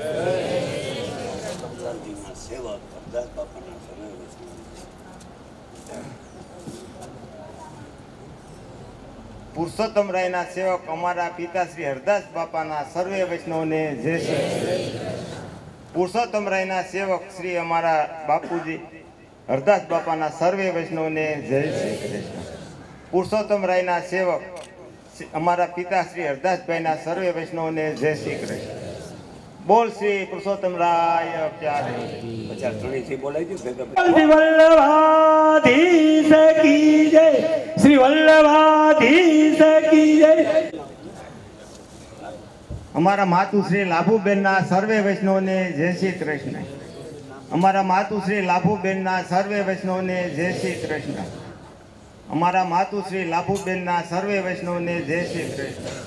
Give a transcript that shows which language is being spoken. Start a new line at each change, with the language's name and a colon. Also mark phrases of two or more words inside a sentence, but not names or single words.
Gujarati: પુરુષોત્તમ રાયના સેવક અમારા પિતા શ્રી હરદાસ બાપાના સર્વે વૈષ્ણવને જય શ્રી પુરુષોત્તમ રાયના સેવક શ્રી અમારા બાપુજી હરદાસ બાપાના સર્વે વૈષ્ણવને જય શ્રી કૃષ્ણ. પુરુષોત્તમ રાયના સેવક અમારા પિતા શ્રી હરદાસભાઈના સર્વે વૈષ્ણવને જય શ્રી કૃષ્ણ. બોલ શ્રી પુરુષોત્તમ રાય પ્યારે.
Hindi: श्री वल्लभाधीश की जय. श्री वल्लभाधीश की जय.
Gujarati: અમારા માતુ શ્રી લાભુબેનના સર્વે વૈષ્ણવને જય શ્રી કૃષ્ણ. અમારા માતુ શ્રી લાભુબેનના સર્વે વૈષ્ણવને જય શ્રી કૃષ્ણ. અમારા માતુ શ્રી લાભુબેનના સર્વે વૈષ્ણવને જય શ્રી કૃષ્ણ.